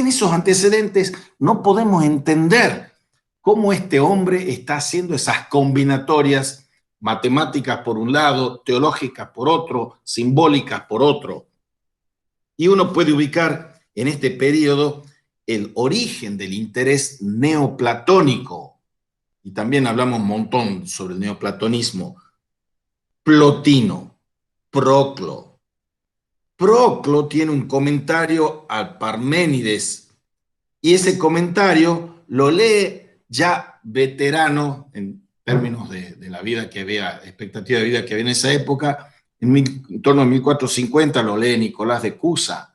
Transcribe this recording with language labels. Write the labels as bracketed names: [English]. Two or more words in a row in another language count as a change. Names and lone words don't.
[Spanish] Sin esos antecedentes no podemos entender cómo este hombre está haciendo esas combinatorias matemáticas por un lado, teológicas por otro, simbólicas por otro. Y uno puede ubicar en este periodo el origen del interés neoplatónico, y también hablamos un montón sobre el neoplatonismo. Plotino, Proclo. Proclo tiene un comentario al Parménides, y ese comentario lo lee ya veterano en términos de la vida que había, expectativa de vida que había en esa época, en torno a 1450 lo lee Nicolás de Cusa.